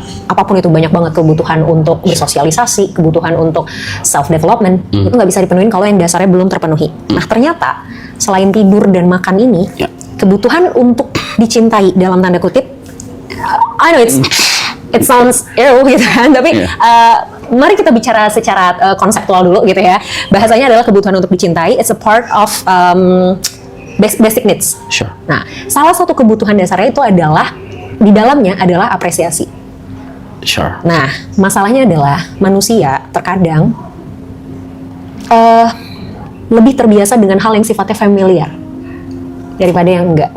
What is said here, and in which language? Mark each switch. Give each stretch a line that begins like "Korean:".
Indonesian: Apapun itu, banyak banget kebutuhan untuk bersosialisasi, kebutuhan untuk self development, itu nggak bisa dipenuhin kalau yang dasarnya belum terpenuhi. Nah ternyata selain tidur dan makan ini, Ya. kebutuhan untuk dicintai dalam tanda kutip,
English: I know it sounds ill
Indonesian: gitu kan, tapi mari kita bicara secara konseptual dulu gitu ya. Bahasanya adalah kebutuhan untuk dicintai.
English: It's a part of basic needs. Sure.
Indonesian: Nah, salah satu kebutuhan dasarnya itu adalah di dalamnya adalah apresiasi.
English: Sure.
Indonesian: Nah, masalahnya adalah manusia terkadang lebih terbiasa dengan hal yang sifatnya familiar daripada yang enggak.